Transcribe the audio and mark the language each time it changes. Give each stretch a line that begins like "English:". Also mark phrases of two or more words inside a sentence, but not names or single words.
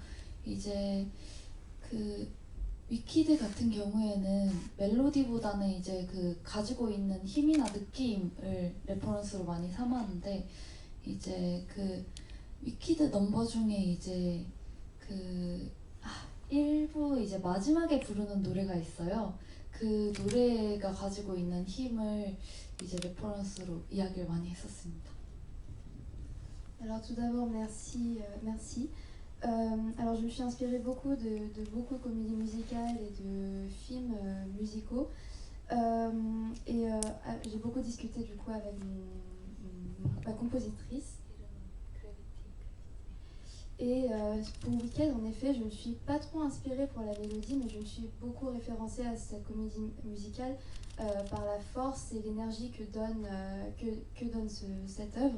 Korean: 이제 위키드 같은 경우에는 멜로디보다는 이제 가지고 있는 힘이나 느낌을 레퍼런스로 많이 삼았는데, 이제 위키드 넘버 중에 이제 일부 이제 마지막에 부르는 노래가 있어요. 그 노래가 가지고 있는 힘을 이제 레퍼런스로 이야기를 많이 했었습니다.
French: Alors tout d'abord merci. Alors je me suis inspirée beaucoup de beaucoup de comédies musicales et de films musicaux, et j'ai beaucoup discuté du coup avec ma compositrice, et pour Wicked en effet je ne me suis pas trop inspirée pour la mélodie, mais je me suis beaucoup référencée à cette comédie musicale par la force et l'énergie que donne cette œuvre.